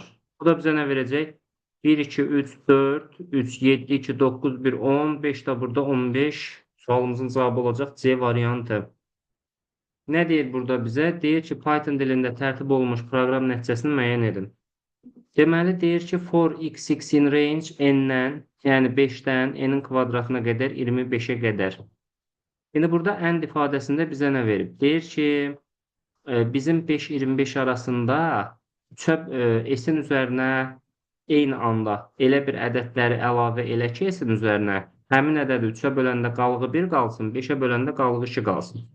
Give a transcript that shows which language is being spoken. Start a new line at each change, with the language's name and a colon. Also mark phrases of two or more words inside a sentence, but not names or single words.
Azerbaijani: Bu da bizə nə verəcək? 1, 2, 3, 4, 3, 7, 2, 9, 1, 10, 5 də burada 15. Sualımızın cavabı olacaq C variantı. Nə deyir burada bizə? Deyir ki, Python dilində tərtib olunmuş proqram nəticəsini müəyyən edin. Deməli, deyir ki,
English: for x in range
Azerbaijani: n-dən, yəni 5-dən n-in kvadratına qədər 25-ə qədər. İndi burada end ifadəsində bizə nə verib? Deyir ki, bizim 5-25 arasında s-in üzərinə eyni anda elə bir ədədləri əlavə elə ki, s-in üzərinə həmin ədədi 3-ə böləndə qalığı 1 qalsın, 5-ə böləndə qalığı 2 qalsın.